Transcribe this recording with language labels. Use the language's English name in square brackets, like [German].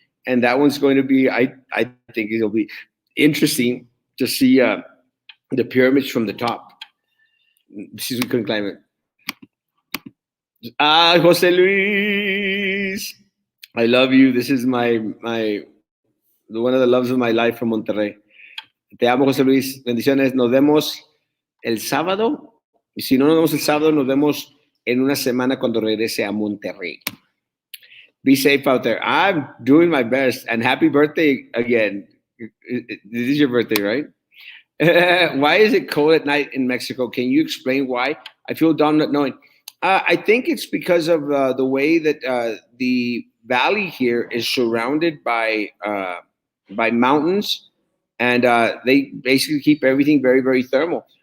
[English] And that one's going to be, I think it'll be interesting to see the pyramids from the top. Since we couldn't climb it. Jose Luis, I love you. This is my one of the loves of my life from Monterrey. [Spanish] Te amo, Jose Luis. Bendiciones. Nos vemos el sábado. Y si no nos vemos el sábado, nos vemos en una semana cuando regrese a Monterrey. [English] Be safe out there. I'm doing my best. And happy birthday again. This is your birthday, right? Why is it cold at night in Mexico? Can you explain why? I feel dumb not knowing. I think it's because of the way that the valley here is surrounded by mountains, and they basically keep everything very, very thermal.